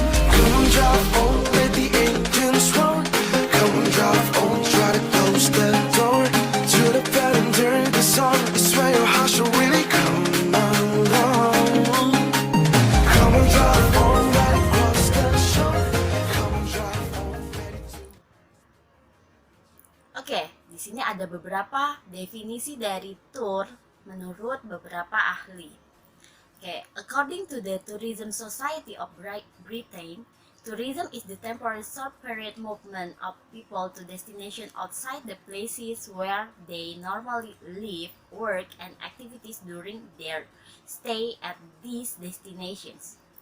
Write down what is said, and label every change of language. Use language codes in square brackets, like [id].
[en] Come on, drive on, let the engines roar. Come on, drive on, try to close the door to the pattern during the song. I swear your heart should really come along. Come on, drive on, right across the shore. Come on, drive on, ready to... [id] Oke, di sini ada beberapa definisi dari tour menurut beberapa ahli. [en] Okay, according to the Tourism Society of Britain, tourism is the temporary short-period movement of people to destinations outside the places where they normally live, work, and activities during their stay at these destinations.